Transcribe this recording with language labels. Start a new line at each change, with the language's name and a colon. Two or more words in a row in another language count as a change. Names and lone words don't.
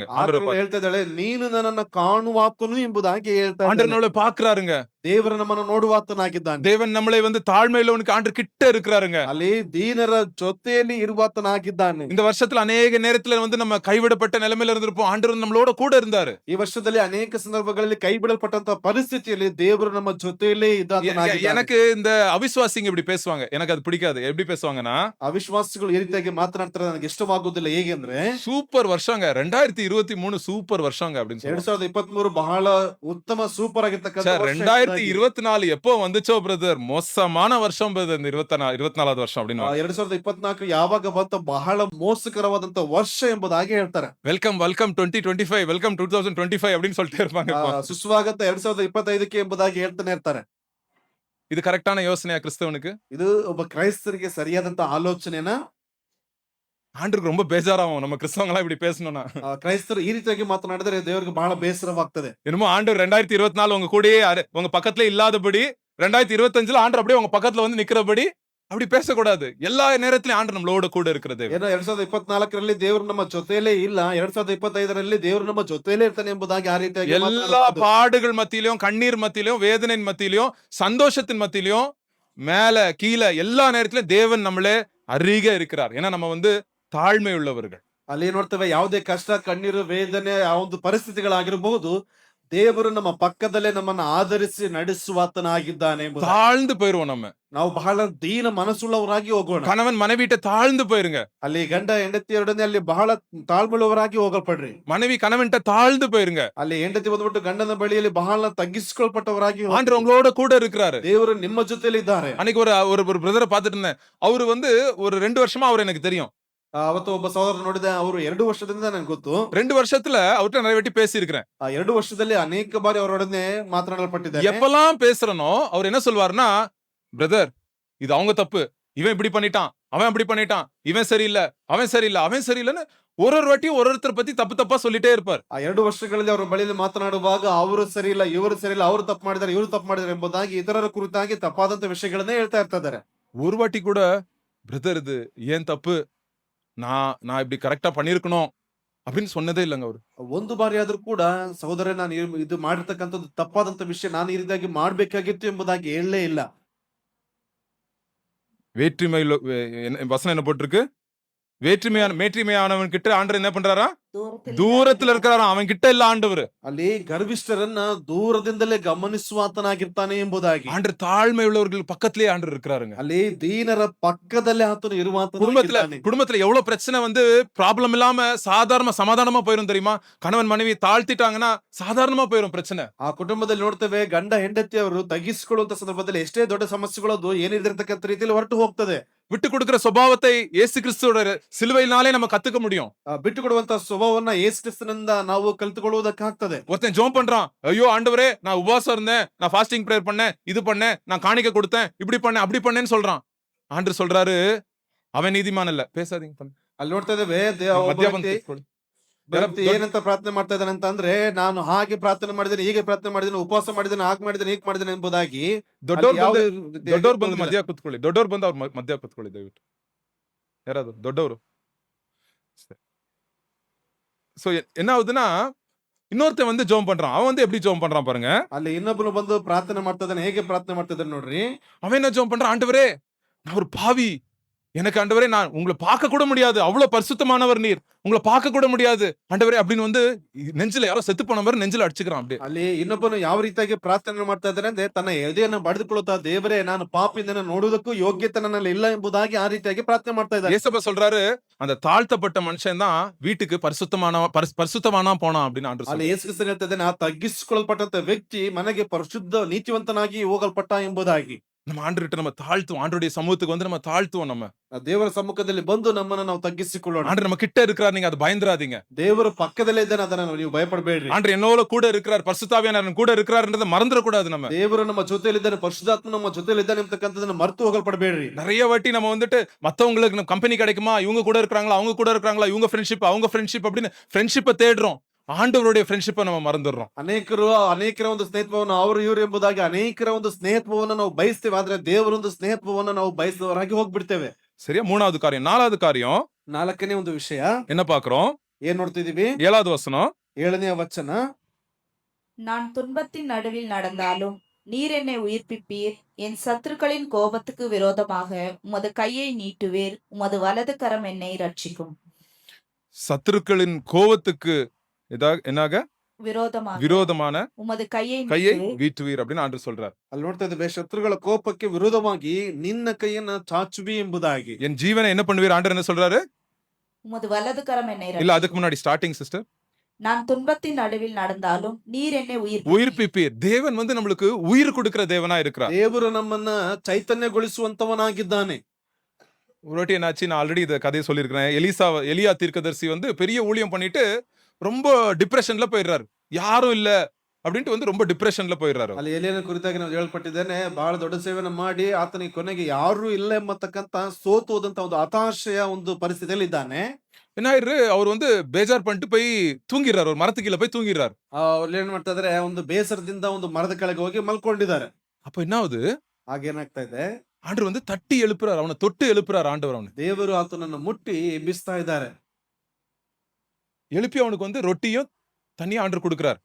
Kannada: ಆಕೆಯು ಹೇಳ್ತಾ ಇದ್ದಾಳೆ, ನೀನು ನನ್ನನ್ನು ಕಾಣುವಾತನು ಎಂಬುದಾಗಿ ಹೇಳ್ತಾ
Tamil: ஆண்டவர்
Kannada: ಇದ್ದಾಳೆ.
Tamil: நம்மளை பாக்குறாருங்க.
Kannada: ದೇವರು ನಮ್ಮನ್ನು ನೋಡುವಾತನಾಗಿದ್ದಾನೆ.
Tamil: தேவன் நம்மளை வந்து தாழ்மையுள்ளவனுக்கு ஆண்டவர் கிட்ட இருக்கிறாருங்க.
Kannada: ಅಲ್ಲಿ ದೀನರ ಜೊತೆಯಲ್ಲಿ ಇರುವಾತನಾಗಿದ್ದಾನೆ.
Tamil: இந்த வருஷத்துல அநேக நேரத்துல வந்து நம்ம கைவிடப்பட்ட நிலைமையில இருந்திருப்போம். ஆண்டவர் நம்மளோட கூட இருந்தாரு.
Kannada: ಈ ವರ್ಷದಲ್ಲಿ ಅನೇಕ ಸಂದರ್ಭಗಳಲ್ಲಿ ಕೈ ಬಿಡಲ್ಪಟ್ಟಂತ ಪರಿಸ್ಥಿತಿಯಲ್ಲಿ ದೇವರು ನಮ್ಮ ಜೊತೆಯಲ್ಲೇ ಇದ್ದಾತನಾಗಿದ್ದಾನೆ.
Tamil: எனக்கு இந்த அவிசுவாசிங்க இப்படி பேசுவாங்க, எனக்கு அது பிடிக்காது. எப்படி பேசுவாங்கன்னா,
Kannada: ಅವಿಶ್ವಾಸಿಗಳು ಈ ರೀತಿಯಾಗಿ ಮಾತನಾಡ್ತಾರೆ, ನನಗೆ ಇಷ್ಟವಾಗುವುದಿಲ್ಲ. ಹೇಗೆ ಅಂದ್ರೆ,
Tamil: சூப்பர் வருஷங்க 2023 சூப்பர் வருஷங்க அப்படின்னு சொல்லுவாங்க.
Kannada: 2023 ಬಹಳ ಉತ್ತಮ ಸೂಪರ್ ಆಗಿರ್ತಕ್ಕಂಥ
Tamil: சார்,
Kannada: ವರ್ಷ.
Tamil: 2024 எப்போ வந்துச்சோ பிரதர், மோசமான வருஷம் பிரதர், இந்த 24வது வருஷம் அப்படின்னு.
Kannada: 2024 ಯಾವಾಗ ಬಂತ ಬಹಳ ಮೋಸಕರವಾದಂತ ವರ್ಷ ಎಂಬುದಾಗಿ ಹೇಳ್ತಾರೆ.
Tamil: வெல்கம் 2025, வெல்கம் 2025 அப்படின்னு சொல்லிட்டே இருப்பாங்க.
Kannada: ಸುಸ್ವಾಗತ 2025ಕ್ಕೆ ಎಂಬುದಾಗಿ ಹೇಳ್ತಾನೆ ಇರ್ತಾರೆ.
Tamil: இது கரெக்டான யோசனையா கிறிஸ்தவனுக்கு?
Kannada: ಇದು ಒಬ್ಬ ಕ್ರೈಸ್ತರಿಗೆ ಸರಿಯಾದಂತ ಆಲೋಚನೆನ?
Tamil: ஆண்டருக்கு ரொம்ப பேஜாராகும் நம்ம கிறிஸ்தவங்களா இப்படி பேசணும்னா.
Kannada: ಕ್ರೈಸ್ತರು ಈ ರೀತಿಯಾಗಿ ಮಾತನಾಡಿದ್ರೆ ದೇವರಿಗೆ ಬಹಳ ಬೇಸರವಾಗ್ತದೆ.
Tamil: என்னமோ ஆண்டவர் 2024 உங்க கூடயே உங்க பக்கத்துல இல்லாதபடி 2025ல ஆண்டவர் அப்படியே உங்க பக்கத்துல வந்து நிக்கிறபடி அப்படி பேசக்கூடாது. எல்லா நேரத்திலும் ஆண்டவர் நம்மளோட கூட இருக்கிறது.
Kannada: ಏನೋ 2024ರಲ್ಲಿ ದೇವರು ನಮ್ಮ ಜೊತೆಯಲ್ಲೇ ಇಲ್ಲ, 2025ರಲ್ಲಿ ದೇವರು ನಮ್ಮ ಜೊತೆಯಲ್ಲೇ ಇರ್ತಾನೆ ಎಂಬುದಾಗಿ ಆ ರೀತಿಯಾಗಿ
Tamil: எல்லா பாடுகள் மத்தியிலும், கண்ணீர் மத்தியிலும், வேதனையின் மத்தியிலும், சந்தோஷத்தின் மத்தியிலும், மேல கீழே எல்லா நேரத்திலும் தேவன் நம்மளே அருகே இருக்கிறார். ஏன்னா நம்ம வந்து தாழ்மை உள்ளவர்கள்.
Kannada: ಅಲ್ಲಿ ನೋಡ್ತೇವೆ, ಯಾವುದೇ ಕಷ್ಟ, ಕಣ್ಣೀರು, ವೇದನೆ, ಆ ಒಂದು ಪರಿಸ್ಥಿತಿಗಳಾಗಿರಬಹುದು, ದೇವರು ನಮ್ಮ ಪಕ್ಕದಲ್ಲೇ ನಮ್ಮನ್ನ ಆಧರಿಸಿ ನಡೆಸುವಾತನಾಗಿದ್ದಾನೆ ಎಂಬುದಾಗಿ.
Tamil: தாழ்ந்து போயிருவோம் நம்ம.
Kannada: ನಾವು ಬಹಳ ದೀನ ಮನಸ್ಸುಳ್ಳವರಾಗಿ ಹೋಗೋಣ.
Tamil: கணவன் மனைவிட்ட தாழ்ந்து போயிருங்க.
Kannada: ಅಲ್ಲಿ ಗಂಡ ಹೆಂಡತಿಯರೊಡನೆ ಅಲ್ಲಿ ಬಹಳ ತಾಳ್ಮೆಯುಳ್ಳವರಾಗಿ ಹೋಗಲ್ಪಡ್ರಿ.
Tamil: மனைவி கணவன்ட்ட தாழ்ந்து போயிருங்க.
Kannada: ಅಲ್ಲಿ ಹೆಂಡತಿ ಬಂದ್ಬಿಟ್ಟು ಗಂಡನ ಬಳಿಯಲ್ಲಿ ಬಹಳ ತಗ್ಗಿಸಿಕೊಳ್ಪಟ್ಟವರಾಗಿ ಹೋಗ್ರಿ.
Tamil: ஆண்டவர் உங்களோட கூட இருக்கிறாரு.
Kannada: ದೇವರು ನಿಮ್ಮ ಜೊತೆಲಿ ಇದ್ದಾರೆ.
Tamil: அன்னைக்கு ஒரு பிரதரை பார்த்துட்டு இருந்தேன். அவரு வந்து ஒரு 2 வருஷமா அவர் எனக்கு தெரியும்.
Kannada: ಅವತ್ತು ಒಬ್ಬ ಸಹೋದರ ನೋಡಿದೆ, ಅವರು 2 ವರ್ಷದಿಂದ ನನಗೆ ಗೊತ್ತು.
Tamil: 2 வருஷத்துல அவர்கிட்ட நிறைய வாட்டி பேசி இருக்கிறேன்.
Kannada: ಆ 2 ವರ್ಷದಲ್ಲಿ ಅನೇಕ ಬಾರಿ ಅವರೊಡನೆ ಮಾತನಾಡಲ್ಪಟ್ಟಿದ್ದಾರೆ.
Tamil: எப்பெல்லாம் பேசுறனோ அவர் என்ன சொல்வாருன்னா, பிரதர் இது அவங்க தப்பு, இவன் இப்படி பண்ணிட்டான், அவன் அப்படி பண்ணிட்டான், இவன் சரியில்லை, அவன் சரியில்லை, அவன் சரியில்லைன்னு ஒரு வாட்டியும் ஒருத்தரை பத்தி தப்பா சொல்லிட்டே இருப்பார்.
Kannada: ಆ 2 ವರ್ಷಗಳಲ್ಲಿ ಅವರ ಬಳಿಯಲ್ಲಿ ಮಾತನಾಡುವಾಗ ಅವರು ಸರಿ ಇಲ್ಲ, ಇವರು ಸರಿ ಇಲ್ಲ, ಅವರು ತಪ್ಪು ಮಾಡಿದ್ದಾರೆ, ಇವರು ತಪ್ಪು ಮಾಡಿದ್ದಾರೆ ಎಂಬುದಾಗಿ ಇತರರ ಕುರಿತಾಗಿ ತಪ್ಪಾದಂತ ವಿಷಯಗಳನ್ನೇ ಹೇಳ್ತಾ ಇರ್ತಾರೆ.
Tamil: ஒரு வாட்டி கூட பிரதர் இது ஏன் தப்பு, நான் இப்படி கரெக்டா பண்ணிருக்கணும் அப்படின்னு சொன்னதே இல்லைங்க அவரு.
Kannada: ಒಂದು ಬಾರಿ ಆದ್ರೂ ಕೂಡ, ಸಹೋದರ ನಾನು ಇದು ಮಾಡಿರ್ತಕ್ಕಂಥದ್ದು ತಪ್ಪಾದಂತ ವಿಷಯ, ನಾನು ಈ ರೀತಿಯಾಗಿ ಮಾಡ್ಬೇಕಾಗಿತ್ತು ಎಂಬುದಾಗಿ ಹೇಳಲೇ ಇಲ್ಲ.
Tamil: வேற்றுமையில் வசனம் என்ன போட்டிருக்கு? மேற்றிமையானவன் கிட்ட ஆண்டவர் என்ன பண்றாரா? தூரத்துல இருக்கிறாராம். அவன் கிட்ட இல்ல ஆண்டவர்.
Kannada: ಅಲ್ಲಿ ಗರ್ವಿಷ್ಠರನ್ನ ದೂರದಿಂದಲೇ ಗಮನಿಸುವಾತನಾಗಿರ್ತಾನೆ ಎಂಬುದಾಗಿ.
Tamil: ஆண்டவர் தாழ்மை உள்ளவர்கள் பக்கத்திலேயே ஆண்டவர் இருக்கிறாருங்க.
Kannada: ಅಲ್ಲಿ ದೀನರ ಪಕ್ಕದಲ್ಲೇ ಆತನು ಇರುವಾತನಾಗಿದ್ದಾನೆ.
Tamil: குடும்பத்துல எவ்வளவு பிரச்சனை வந்து ப்ராப்ளம் இல்லாம சமாதானமா போயிரும் தெரியுமா? கணவன் மனைவி தாழ்த்திட்டாங்கன்னா சாதாரணமா போயிரும் பிரச்சனை.
Kannada: ಆ ಕುಟುಂಬದಲ್ಲಿ ನೋಡ್ತೇವೆ, ಗಂಡ ಹೆಂಡತಿಯವರು ತಗ್ಗಿಸಿಕೊಳ್ಳುವಂತ ಸಂದರ್ಭದಲ್ಲಿ ಎಷ್ಟೇ ದೊಡ್ಡ ಸಮಸ್ಯೆಗಳದು ಏನಿದಿರ್ತಕ್ಕಂಥ ರೀತಿಯಲ್ಲಿ ಹೊರಟು ಹೋಗ್ತದೆ.
Tamil: விட்டு கொடுக்கிற சுபாவத்தை இயேசு கிறிஸ்துவோட சிலுவையினாலே நம்ம கத்துக்க முடியும்.
Kannada: ಬಿಟ್ಟು ಕೊಡುವಂತ ಸ್ವಭಾವವನ್ನ ಯೇಸು ಕ್ರಿಸ್ತನಿಂದ ನಾವು ಕಲಿತುಕೊಳ್ಳುವುದಕ್ಕಾಗ್ತದೆ.
Tamil: ஒருத்தன் ஜெபம் பண்றான், ஐயோ ஆண்டவரே நான் உபவாசம் இருந்தேன், நான்
English: fasting prayer
Tamil: பண்ணேன், இது பண்ணேன், நான் காணிக்கை கொடுத்தேன், இப்படி பண்ணேன், அப்படி பண்ணேன்னு சொல்றான். ஆண்டவர் சொல்றாரு, அவன் நீதிமான் இல்ல. பேசாதீங்க.
Kannada: ಅಲ್ಲಿ ನೋಡ್ತಾ ಇದ್ದೇವೆ, ಏನಂತ ಪ್ರಾರ್ಥನೆ ಮಾಡ್ತಾ ಇದ್ದಾನೆ ಅಂತ ಅಂದ್ರೆ, ನಾನು ಹಾಗೆ ಪ್ರಾರ್ಥನೆ ಮಾಡಿದ್ದೇನೆ, ಹೀಗೆ ಪ್ರಾರ್ಥನೆ ಮಾಡಿದ್ದೇನೆ, ಉಪವಾಸ ಮಾಡಿದ್ದೇನೆ, ಹಾಗೆ ಮಾಡಿದ್ದೇನೆ, ಹೀಗೆ ಮಾಡಿದ್ದೇನೆ ಎಂಬುದಾಗಿ. ದೊಡ್ಡವ್ರು ಬಂದು ಮಧ್ಯ ಕೂತ್ಕೊಳ್ಳಿ, ದೊಡ್ಡವ್ರು ಬಂದು ಅವ್ರ ಮಧ್ಯ ಕೂತ್ಕೊಳ್ಳಿ ದಯವಿಟ್ಟು.
Tamil: யாராவது ದೊಡ್ಡವರು. சோ என்ன ஆகுதுன்னா, இன்னொருத்தன் வந்து ஜெபம் பண்றான். அவன் வந்து எப்படி ஜெபம் பண்றான் பாருங்க.
Kannada: ಅಲ್ಲಿ ಇನ್ನೊಬ್ಬನು ಬಂದು ಪ್ರಾರ್ಥನೆ ಮಾಡ್ತಾ ಇದ್ದಾನೆ. ಹೇಗೆ ಪ್ರಾರ್ಥನೆ ಮಾಡ್ತಾ ಇದ್ದಾನೆ ನೋಡ್ರಿ.
Tamil: அவன் என்ன ஜெபம் பண்றான்? ஆண்டவரே நான் ஒரு பாவி, எனக்கு ஆண்டவரே நான் உங்களை பார்க்க கூட முடியாது, அவ்வளவு பரிசுத்தமானவர் நீர், உங்களை பார்க்க கூட முடியாது ஆண்டவரே அப்படின்னு வந்து நெஞ்சில யாரோ செத்து போனவர் நெஞ்சில அடிச்சுக்கிறான். அப்படியே
Kannada: ಅಲ್ಲಿ ಇನ್ನೊಬ್ಬನು ಯಾವ ರೀತಿಯಾಗಿ ಪ್ರಾರ್ಥನೆ ಮಾಡ್ತಾ ಇದ್ದಾನೆ ಅಂದ್ರೆ, ತನ್ನ ಎದೆಯನ್ನು ಬಡಿದುಕೊಳ್ಳುತ್ತಾ, ದೇವರೇ ನಾನು ಪಾಪಿಯಿಂದ ನೋಡುವುದಕ್ಕೂ ಯೋಗ್ಯತೆ ನನ್ನಲ್ಲಿ ಇಲ್ಲ ಎಂಬುದಾಗಿ ಆ ರೀತಿಯಾಗಿ ಪ್ರಾರ್ಥನೆ ಮಾಡ್ತಾ ಇದ್ದಾನೆ.
Tamil: ஏசப்பா சொல்றாரு, அந்த தாழ்த்தப்பட்ட மனுஷன் தான் வீட்டுக்கு பரிசுத்தமானா போனான் அப்படின்னு ஆண்டவர்
Kannada: ಅಲ್ಲಿ
Tamil: சொல்றாரு.
Kannada: ಯೇಸು ಕ್ರಿಸ್ತನು ಹೇಳ್ತಾ ಇದ್ದಾನೆ, ಆ ತಗ್ಗಿಸಿಕೊಳ್ಳಲ್ಪಟ್ಟಂತ ವ್ಯಕ್ತಿ ಮನೆಗೆ ಪರಿಶುದ್ಧ ನೀತಿವಂತನಾಗಿ ಹೋಗಲ್ಪಟ್ಟ ಎಂಬುದಾಗಿ.
Tamil: நம்ம ஆண்டவர்கிட்ட நம்ம தாழ்த்துவோம். ஆண்டவருடைய சமூகத்துக்கு வந்து நம்ம தாழ்த்துவோம். நம்ம
Kannada: ದೇವರ ಸಮ್ಮುಖದಲ್ಲಿ ಬಂದು ನಮ್ಮನ್ನ ನಾವು ತಗ್ಗಿಸಿಕೊಳ್ಳೋಣ.
Tamil: ஆண்டவர் நம்ம கிட்ட இருக்கிறார், நீங்க அது பயந்துராதீங்க.
Kannada: ದೇವರು ಪಕ್ಕದಲ್ಲೇ ಇದ್ದಾನೆ, ಅದನ್ನ ನೀವು ಭಯಪಡಬೇಡ್ರಿ.
Tamil: ஆண்டவர் என்னோட கூட இருக்கிறார், பரிசுத்த ஆவியானவர் கூட இருக்கிறார்ன்றதை மறந்துடக்கூடாது. நம்ம
Kannada: ದೇವರು ನಮ್ಮ ಜೊತೆಯಲ್ಲಿದ್ದಾನೆ, ಪರಿಶುದ್ಧಾತ್ಮ ನಮ್ಮ ಜೊತೆಯಲ್ಲಿದ್ದಾನೆ ಅಂತಕ್ಕಂಥದನ್ನ ಮರೆತು ಹೋಗಲ್ಪಡಬೇಡ್ರಿ.
Tamil: நிறைய வாட்டி நம்ம வந்துட்டு மத்தவங்களுக்கு நம்ம கம்பெனி கிடைக்குமா, இவங்க கூட இருக்காங்களா, அவங்க கூட இருக்காங்களா, இவங்க ஃப்ரெண்ட்ஷிப் அப்படின்னு ஃப்ரெண்ட்ஷிப்பை தேடுறோம். ஆண்டவருடைய ஃப்ரெண்ட்ஷிப்பை நம்ம மறந்துடுறோம்.
Kannada: ಅನೇಕರ ಒಂದು ಸ್ನೇಹತ್ವವನ್ನು ಅವರು ಇವರು ಎಂಬುದಾಗಿ ಅನೇಕರ ಒಂದು ಸ್ನೇಹತ್ವವನ್ನು ನಾವು ಬಯಸ್ತೇವೆ, ಆದ್ರೆ ದೇವರ ಒಂದು ಸ್ನೇಹತ್ವವನ್ನು ನಾವು ಬಯಸಿದವರಾಗಿ ಹೋಗ್ಬಿಡ್ತೇವೆ.
Tamil: சரியா? மூணாவது காரியம். நாலாவது காரியம்
Kannada: ನಾಲ್ಕನೇ ಒಂದು ವಿಷಯ
Tamil: என்ன பாக்குறோம்?
Kannada: ಏನ್ ನೋಡ್ತಿದೀವಿ?
Tamil: 7வது வசனம்.
Kannada: 7ನೇ ವಚನ.
Tamil: நான் துன்பத்தின் நடுவில் நடந்தாலும் நீர் என்னை உயிர்ப்பிப்பீர். என் சத்துருக்களின் கோபத்துக்கு விரோதமாக உமது கையை நீட்டுவீர். உமது வலது கரம் என்னை ரட்சிக்கும். சத்துருக்களின் கோபத்துக்கு என்னாக விரோதமான உமது கையை கையை வீட்டுவீர் அப்படின்னு ஆண்டு சொல்றார்.
Kannada: ಅಲ್ಲಿ ನೋಡ್ತಾ ಇದ್ದೇವೆ, ಶತ್ರುಗಳ ಕೋಪಕ್ಕೆ ವಿರೋಧವಾಗಿ ನಿನ್ನ ಕೈಯನ್ನ ಚಾಚುವಿ ಎಂಬುದಾಗಿ.
Tamil: என் ஜீவனை என்ன பண்ணுவீர் ஆண்டவர் என்ன சொல்றாரு? உமது வலது கரம் என்னை இல்ல, அதுக்கு முன்னாடி
English: starting sister.
Tamil: நான் துன்பத்தின் நடுவில் நடந்தாலும் நீர் என்னை உயிர்ப்பிப்பீர். தேவன் வந்து நம்மளுக்கு உயிர் கொடுக்கிற தேவனா இருக்கிறார்.
Kannada: ದೇವರು ನಮ್ಮನ್ನ ಚೈತನ್ಯಗೊಳಿಸುವಂತವನಾಗಿದ್ದಾನೆ.
Tamil: ஒரு வாட்டி என்னாச்சு, நான் ஆல்ரெடி இதை கதையை சொல்லியிருக்கிறேன். எலியா தீர்க்கதரிசி வந்து பெரிய ஊழியம் பண்ணிட்டு ரொம்ப டிப்ரெஷன்ல போயிடுறாரு. யாரும் இல்ல அப்படின்ட்டு வந்து ரொம்ப டிப்ரெஷன்ல போயிடுறாரு.
Kannada: ಅಲ್ಲಿ ಎಲಿಯನ ಕುರಿತಾಗಿ ನಾವು ಹೇಳ್ಪಟ್ಟಿದ್ದೇನೆ, ಬಹಳ ದೊಡ್ಡ ಸೇವೆಯನ್ನು ಮಾಡಿ ಆತನಿಗೆ ಕೊನೆಗೆ ಯಾರು ಇಲ್ಲ ಎಂಬತಕ್ಕಂತ ಸೋತು ಹೋದಂತ ಒಂದು ಹತಾಶೆಯ ಒಂದು ಪರಿಸ್ಥಿತಿಯಲ್ಲಿ ಇದ್ದಾನೆ.
Tamil: என்ன ஆயிரு, அவர் வந்து ಬೇಜಾರ್ பண்ணிட்டு போய் தூங்கிடுறாரு. ஒரு மரத்து கீழே போய் தூங்கிடுறாரு.
Kannada: ಅವ್ರು ಏನ್ ಮಾಡ್ತಾ ಇದಾರೆ, ಒಂದು ಬೇಸರದಿಂದ ಒಂದು ಮರದ ಕೆಳಗೆ ಹೋಗಿ ಮಲ್ಕೊಂಡಿದ್ದಾರೆ.
Tamil: அப்ப என்ன ஆகுது,
Kannada: ಹಾಗೇನಾಗ್ತಾ ಇದೆ,
Tamil: ஆண்டவர் வந்து தட்டி எழுப்புறாரு, அவனை தொட்டு எழுப்புறாரு ஆண்டவர். அவனை
Kannada: ದೇವರು ಆತನನ್ನು ಮುಟ್ಟಿ ಎಬ್ಬಿಸ್ತಾ ಇದ್ದಾರೆ.
Tamil: எழுப்பி அவனுக்கு வந்து ரொட்டியும் தண்ணியும் ஆண்டவர் கொடுக்கிறார்.